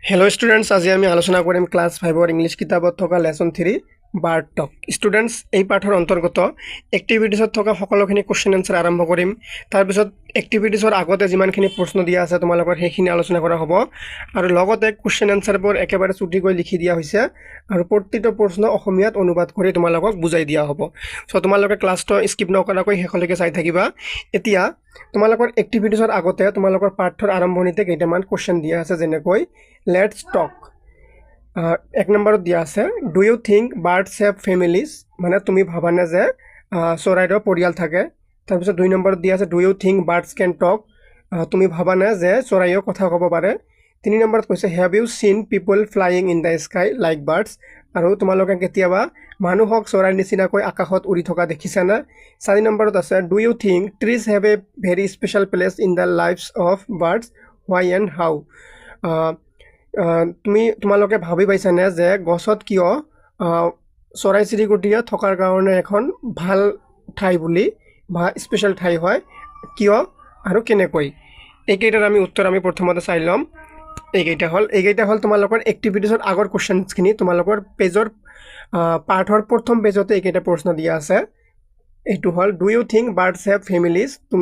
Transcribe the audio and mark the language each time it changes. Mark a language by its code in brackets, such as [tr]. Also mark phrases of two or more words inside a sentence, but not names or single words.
[en] Hello students [as] आज আমি আলোচনা কৰিম [en] class 5 English [as] কিতাবত থকা [en] lesson 3 Bird Talk students [as] এই পাঠৰ অন্তৰ্গত এক্টিভিটিছত থকা সকলোখিনি [en] question answer [as] আৰম্ভ কৰিম তাৰ পিছত এক্টিভিটিছৰ আগতে যিমানখিনি প্ৰশ্ন দিয়া আছে তোমালোকৰ সেইখিনি আলোচনা কৰা হ'ব আৰু লগতে [en] question answers [as] একেবাৰে চুটিকৈ লিখি দিয়া হৈছে আৰু প্ৰতিটো প্ৰশ্ন অসমীয়াত অনুবাদ কৰি তোমালোকক বুজাই দিয়া হ'ব সো তোমালোকে ক্লাছটো স্কিপ নকৰাকৈ শেষলৈকে চাই থাকিবা এতিয়া তোমালোকৰ এক্টিভিটিছৰ আগতে তোমালোকৰ পাঠৰ আৰম্ভণিতে কেইটামান কোৱেশ্চন দিয়া আছে যেনেকৈ [en] Let's talk. [as] এক নম্বৰত দিয়া আছে [en] Do you think birds have families [as] মানে তুমি ভাবানে যে চৰাইৰ পৰিয়াল থাকে তাৰপিছত দুই নম্বৰত দিয়া আছে [en] Do you think birds can talk [as] তুমি ভাবানে যে চৰাইও কথা ক'ব পাৰে তিনি নম্বৰত কৈছে [en] Have you seen people flying in the sky like birds [as] আৰু তোমালোকে কেতিয়াবা মানুহক চৰাইৰ নিচিনাকৈ আকাশত উৰি থকা দেখিছানে চাৰি নম্বৰত আছে [en] Do you think trees have a very special place in the lives of birds why and how [as] তোমালোকে ভাবি পাইছানে যে গছত কিয় চৰাই চিৰিকটিয়ে থকাৰ কাৰণে এখন ভাল ঠাই বুলি বা স্পেচিয়েল ঠাই হয় কিয় আৰু কেনেকৈ এইকেইটাৰ আমি উত্তৰ আমি প্ৰথমতে চাই ল'ম এইকেইটা হ'ল তোমালোকৰ এক্টিভিটিছৰ আগৰ কোৱেশ্চনখিনি তোমালোকৰ পেজৰ পাঠৰ প্ৰথম পেজতে এইকেইটা প্ৰশ্ন দিয়া আছে এইটো হ'ল [en] Do you think birds have families [as] তুমি